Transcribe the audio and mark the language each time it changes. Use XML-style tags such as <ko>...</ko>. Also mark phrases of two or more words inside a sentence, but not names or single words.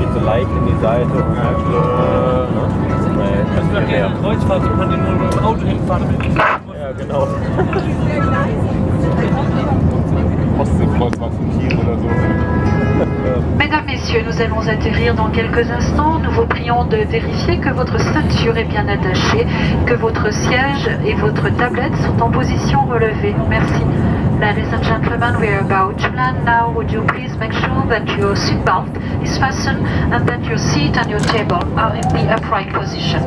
<de>leicht in die Seite und Das wäre eher eine Kreuzfahrt, so kann den nur mit dem Auto hinfahren. Ja, genau. Ostseekreuzfahrt von Kiel oder so.</de> <fr>Mesdames, Messieurs, nous allons atterrir dans quelques instants. Nous vous prions de vérifier que votre ceinture est bien attachée, que votre siège et votre tablette sont en position relevée. Merci.</fr> <en>Ladies and gentlemen, we are about to land now. Would you please make sure that your seatbelt is fastened and that your seat and your table are in the upright position.</en>